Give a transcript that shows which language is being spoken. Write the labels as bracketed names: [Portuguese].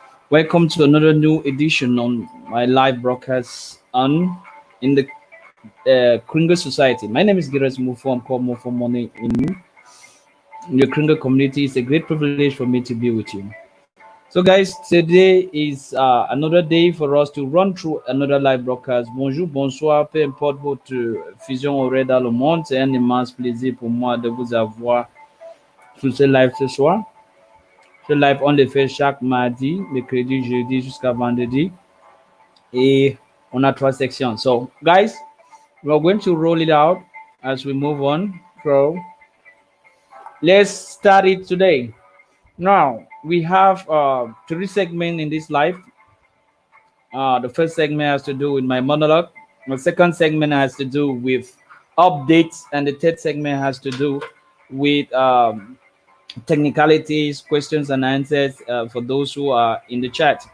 [English] Welcome to another new edition on my live broadcast on in the Kringle Society. My name is Gires Mufo. I'm called Mufo Money in the Kringle community. It's a great privilege for me to be with you. So, guys, today is another day for us to run through another live broadcast. [French] Bonjour, bonsoir, peu importe votre fusion horaire dans le monde. C'est un immense plaisir pour moi de vous avoir sur ce live ce soir. Ce live, on le fait chaque mardi, mercredi, jeudi jusqu'à vendredi. Et on a trois sections. [English] So, guys, we're going to roll it out as we move on. So, let's start it today. Now, we have three segments in this live. The first segment has to do with my monologue. The second segment has to do with updates, and the third segment has to do with technicalities, questions, and answers for those who are in the chat.